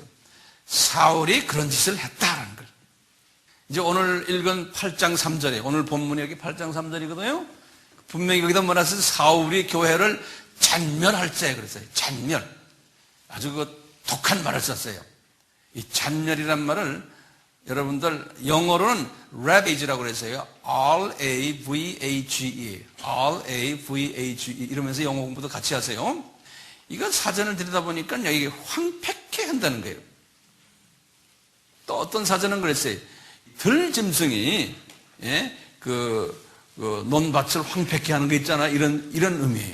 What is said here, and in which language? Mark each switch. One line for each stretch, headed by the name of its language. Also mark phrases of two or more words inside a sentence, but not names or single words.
Korean: 사울이 그런 짓을 했다는 걸. 이제 오늘 읽은 8장 3절에, 오늘 본문이 여기 8장 3절이거든요. 분명히 여기다 뭐라 했어요? 사울이 교회를 잔멸할세 그랬어요. 잔멸. 아주 그 독한 말을 썼어요. 이 잔멸이란 말을 여러분들 영어로는 ravage라고 그랬어요.
English: R-A-V-A-G-E. R-A-V-A-G-E.
Korean: 이러면서 영어 공부도 같이 하세요. 이건 사전을 들여다보니까 여기 황폐케 한다는 거예요. 또 어떤 사전은 그랬어요. 들짐승이, 예, 논밭을 황폐케 하는 거 있잖아. 이런 의미예요.